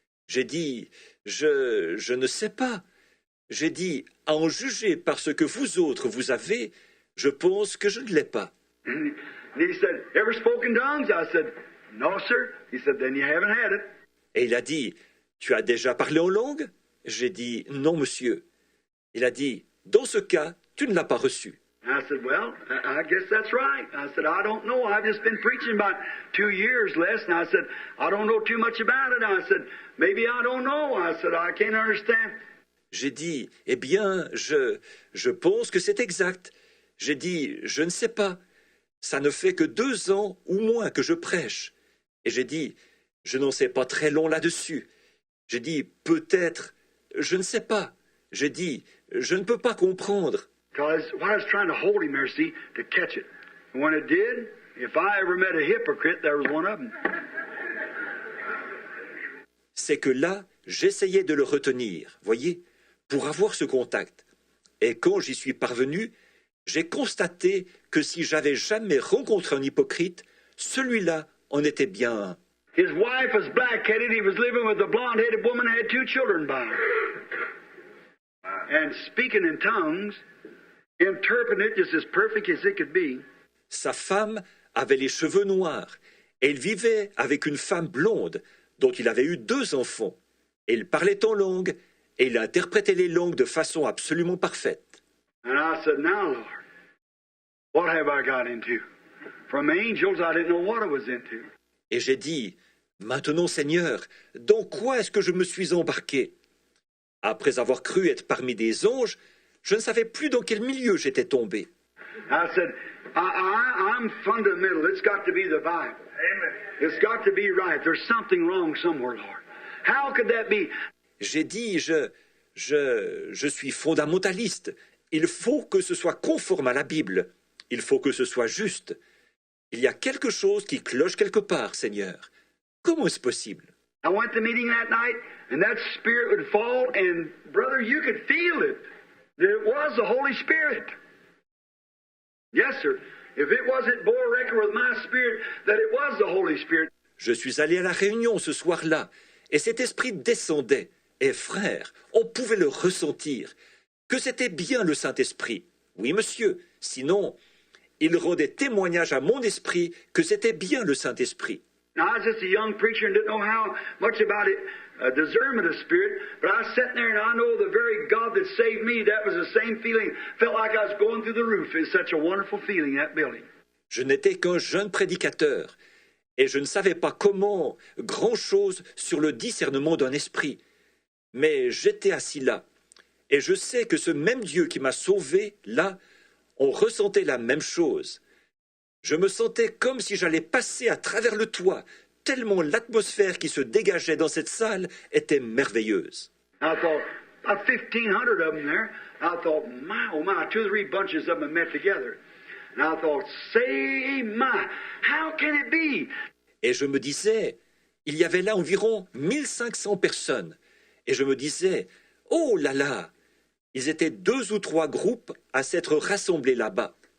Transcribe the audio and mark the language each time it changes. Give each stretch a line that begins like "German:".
French: J'ai dit, je ne sais pas. J'ai dit, à en juger par ce que vous autres vous avez, je pense que je ne l'ai pas.
English: And he said, ever spoken tongues? I said, no, sir. He said, then you haven't had it.
French: Et il a dit, tu as déjà parlé en langue? J'ai dit, non, monsieur. Il a dit, dans ce cas, tu ne l'as pas reçu.
English: I said, well, I guess that's right. I said, I don't know. I've just been preaching about 2 years less. And I said, I don't know too much about it. I said, maybe I don't know. I said, I can't understand.
French: J'ai dit, eh bien, je pense que c'est exact. J'ai dit, je ne sais pas. Ça ne fait que 2 ans ou moins que je prêche. Et j'ai dit, je n'en sais pas très long là-dessus. J'ai dit, peut-être, je ne sais pas. J'ai dit, je ne peux pas comprendre.
English: Because what I was trying to hold him there, see, to catch it. And when it did, if I ever met a hypocrite, there was one of them.
French: C'est que là, j'essayais de le retenir, voyez, pour avoir ce contact. Et quand j'y suis parvenu, j'ai constaté que si j'avais jamais rencontré un hypocrite, celui-là en était bien un.
English: His wife was black-headed. He was living with a blonde-headed woman and had 2 children by her. And speaking in tongues, interpreting it just as perfect as it could be.
French: Sa femme avait les cheveux noirs et il vivait avec une femme blonde dont il avait eu 2 enfants. Et il parlait en langue et il interprétait les langues de façon absolument parfaite.
English: And I said, now, Lord, what have I got into? From angels, I didn't know what I was into.
French: Et j'ai dit, maintenant Seigneur, dans quoi est-ce que je me suis embarqué? Après avoir cru être parmi des anges, je ne savais plus dans quel milieu j'étais tombé.
English: I said, I'm fundamental. It's got to be the Bible. Amen. It's got to be right. There's something wrong somewhere, Lord. How could that be?
French: J'ai dit, je suis fondamentaliste. Il faut que ce soit conforme à la Bible. Il faut que ce soit juste. Il y a quelque chose qui cloche quelque part, Seigneur. Comment est-ce possible?
English: I went to the meeting that night, and that Spirit would fall, and, brother, you could feel it. That it was the Holy Spirit. Yes, sir. If it wasn't bore record with my spirit, that it was the Holy Spirit.
French: Je suis allé à la réunion ce soir-là, et cet esprit descendait. Et frère, on pouvait le ressentir, que c'était bien le Saint-Esprit. Oui, monsieur, sinon, il rendait témoignage à mon esprit que c'était bien le Saint-Esprit.
English: Now, I was just a young preacher and didn't know how much about it, discernment of spirit, but I was sitting there and I know the very God that saved me, that was the same feeling. Felt like I was going through the roof. It's such a wonderful feeling, that building.
French: Je n'étais qu'un jeune prédicateur, et je ne savais pas comment grand-chose sur le discernement d'un esprit. Mais j'étais assis là, et je sais que ce même Dieu qui m'a sauvé, là, on ressentait la même chose. Je me sentais comme si j'allais passer à travers le toit, tellement l'atmosphère qui se dégageait dans cette salle était merveilleuse.
English: I thought, about 1,500 of them there. I thought, my, oh my, 2 or 3 bunches of them met together. And I thought, say my, how can it be?
French: Et je me disais, il y avait là environ 1500 personnes. Et je me disais, oh là là, ils étaient 2 ou 3 groupes à s'être rassemblés là-bas.